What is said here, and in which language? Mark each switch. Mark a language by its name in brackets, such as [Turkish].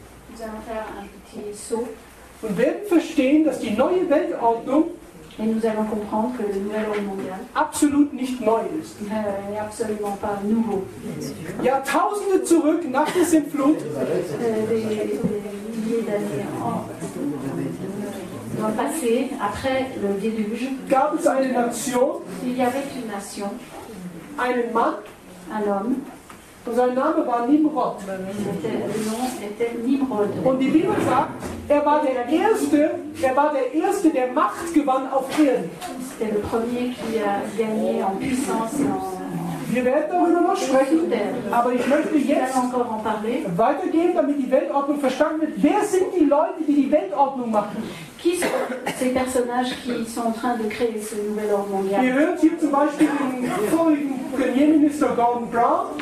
[French] Nous allons faire un petit saut [German] und werden verstehen, dass die neue Weltordnung [French] et nous allons comprendre que le nouvel ordre mondial [German] absolut nicht neu ist. [French] n'est absolument pas nouveau. [German] Jahrtausende zurück nach der Sintflut [French] Des milliers d'années dans le passé, après le déluge, [German] gab es eine Nation, [French] il y avait une nation, [German] einen Mann, [French] un homme, [German] und sein Name war Nimrod. [French] le nom était Nimrod. [German] Und die Bibel sagt, er war der Erste, der Macht gewann auf Erden. [French] C'était le premier qui a gagné en puissance et en... [German] Wir werden darüber noch sprechen, aber ich möchte jetzt weitergehen, damit die Weltordnung verstanden wird. Wer sind die Leute, die die Weltordnung machen? [French] Qui sont ces personnages qui sont en train de créer ce nouvel ordre mondial? [German] Ihr hört hier zum Beispiel den vorigen Premierminister Gordon Brown.